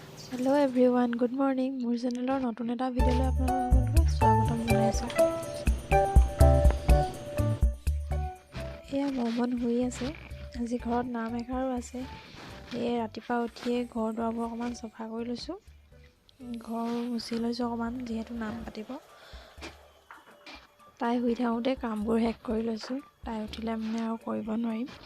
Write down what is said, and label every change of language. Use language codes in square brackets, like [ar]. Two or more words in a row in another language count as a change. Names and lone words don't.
[en] hello everyone good morning [as] মোৰ চেনেলৰ নতুন এটা ভিডিঅ'লৈ আপোনালোক স্বাগতম जनाइছো। एया মমন হৈ আছে আজি ঘৰত নাম এখাৰো আছে। এই ৰাতিপুৱা উঠিয়ে ঘৰ দুৱাৰবোৰ অকমান সফা কৰি লৈছো, ঘৰ মুচি লৈছো অকমান যেহেতু নাম পাতিব। তাই শুই থাকোঁতে কামবোৰ শেষ কৰি লৈছো, তাই উঠিলে মানে আৰু কৰিব নোৱাৰিম।